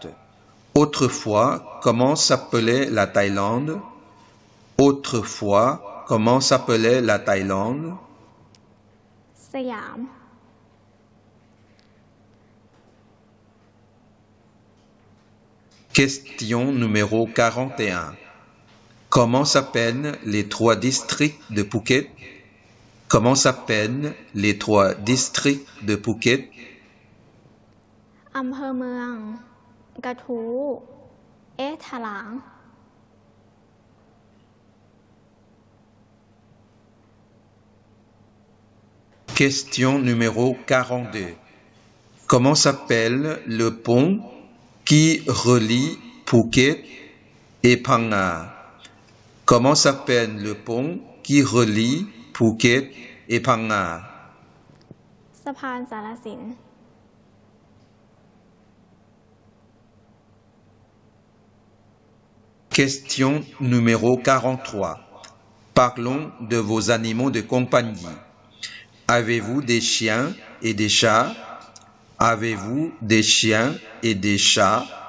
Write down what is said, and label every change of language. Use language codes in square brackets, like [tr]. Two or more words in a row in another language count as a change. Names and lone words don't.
[fr] Autrefois, comment s'appelait la Thaïlande? Autrefois, comment s'appelait la Thaïlande? สยาม Question numéro 41. Comment s'appellent les 3 districts de Phuket? Comment s'appellent les 3 districts de Phuket? [th] อำเภอเมือง กระทู ถลาง [fr] Question numéro 42. Comment s'appelle le pont qui relie Phuket et Phang Nga? Comment s'appelle le pont qui relie Phuket et Phang Nga? [th] สะพานสารสิน [fr] Question numéro 43. Parlons de vos animaux de compagnie. Avez-vous des chiens et des chats? Avez-vous des chiens et des chats?